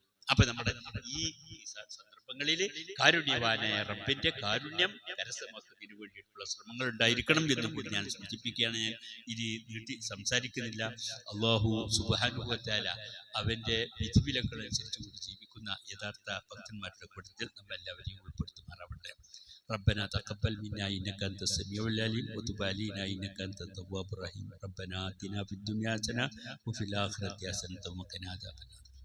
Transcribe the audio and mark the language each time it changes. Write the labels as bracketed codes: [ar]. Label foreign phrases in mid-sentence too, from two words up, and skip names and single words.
[ml] അപ്പൊ നമ്മുടെ ഈ സന്ദർഭങ്ങളിൽ കാരുണ്യവാനായ റബ്ബിന്റെ കാരുണ്യം കരസ്ഥമാക്കുന്നതിന് വേണ്ടിയിട്ടുള്ള ശ്രമങ്ങൾ ഉണ്ടായിരിക്കണം എന്ന് കൂടി ഞാൻ സൂചിപ്പിക്കുകയാണ്. ഞാൻ ഇനി നീട്ടി സംസാരിക്കുന്നില്ല. [ar] الله سبحانه وتعالى [ml] അവന്റെ വിധിവിലക്കുകൾ അനുസരിച്ചുകൊണ്ട് ജീവിക്കുന്ന യഥാർത്ഥ ഭക്തന്മാരുടെ കൂട്ടത്തിൽ നമ്മളെല്ലാവരെയും ഉൾപ്പെടുത്തുമാറാവട്ടെ. [ar] ربنا تقبل منا إنك أنت السميع العليم وتب علينا إنك أنت التواب الرحيم. ربنا آتنا في الدنيا حسنة وفي الآخرة حسنة وقنا عذاب النار.